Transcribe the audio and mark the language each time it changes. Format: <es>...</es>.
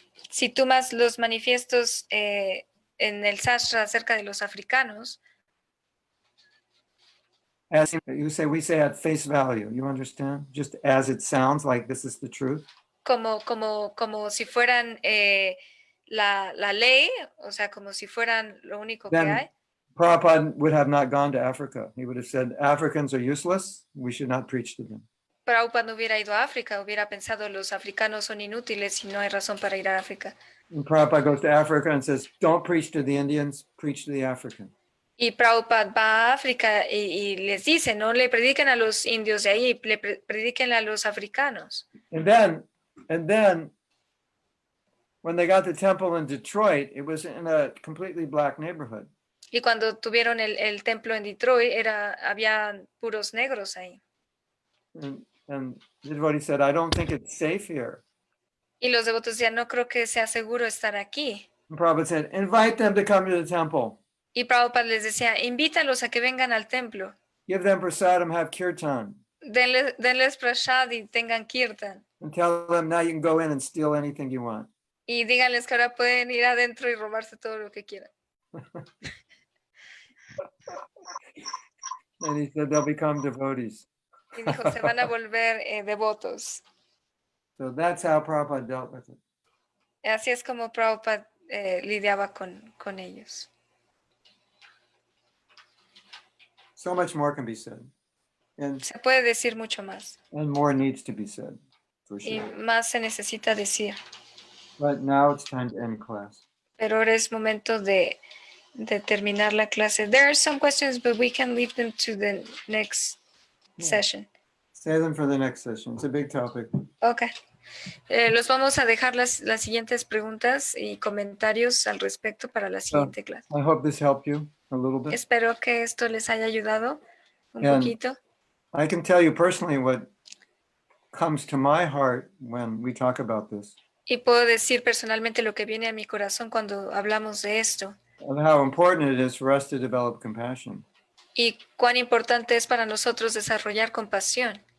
<es>si tomas los manifiestos en el Shastra acerca de los africanos,</es> <en>as we say at face value, you understand? Just as it sounds like this is the truth.</en> <es>Como si fueran la ley, o sea, como si fueran lo único que hay.</es> <en>Prabhupada would have not gone to Africa. He would have said, Africans are useless. We should not preach to them.</en> <es>Prabhupada no hubiera ido a África, hubiera pensado los africanos son inútiles y no hay razón para ir a África.</es> <en>And Prabhupada goes to Africa and says, don't preach to the Indians, preach to the Africans.</en> <es>Y Prabhupada va a África y les dice, no le prediquen a los indios de ahí, le prediquen a los africanos.</es> <en>And then, when they got the temple in Detroit, it was in a completely black neighborhood.</en> <es>Y cuando tuvieron el templo en Detroit, había puros negros ahí.</es> <en>And the devotee said, I don't think it's safe here.</en> <es>Y los devotos decían, no creo que sea seguro estar aquí.</es> <en>And Prabhupada said, invite them to come to the temple.</en> <es>Y Prabhupada les decía, invítalos a que vengan al templo.</es> <en>Give them prasadam, have kirtan.</en> <es>Denles prasad y tengan kirtan.</es> <en>And tell them now you can go in and steal anything you want.</en> <es>Y díganles que ahora pueden ir adentro y robarse todo lo que quieran.</es> <en>And he said they'll become devotees.</en> <es>Y dijo, se van a volver devotos.</es> <en>So that's how Prabhupada dealt with it.</en> <es>Así es como Prabhupada lidiaba con ellos.</es> <en>So much more can be said. And</en> <es>Se puede decir mucho más.</es> <en>more needs to be said, for</en> <es>Y</es> <en>sure.</en> <es>más se necesita decir.</es> <en>But now it's time to end class.</en> <es>Pero ahora es momento de terminar la clase.</es> <en>There are some questions, but we can leave them to the next session. Save them for the next session. It's a big topic. Ok.</en> <es>Los vamos a dejar las siguientes preguntas y comentarios al respecto para la siguiente clase.</es> <en>I hope this helped you a little bit.</en> <es>Espero que esto les haya ayudado un</es> <en>And</en> <es>poquito.</es> <en>I can tell you personally what comes to my heart when we talk about this,</en> <es>Y puedo decir personalmente lo que viene a mi corazón cuando hablamos de esto.</es> <en>of how important it is for us to develop compassion</en> <es>Y cuán importante es para nosotros desarrollar compasión</es>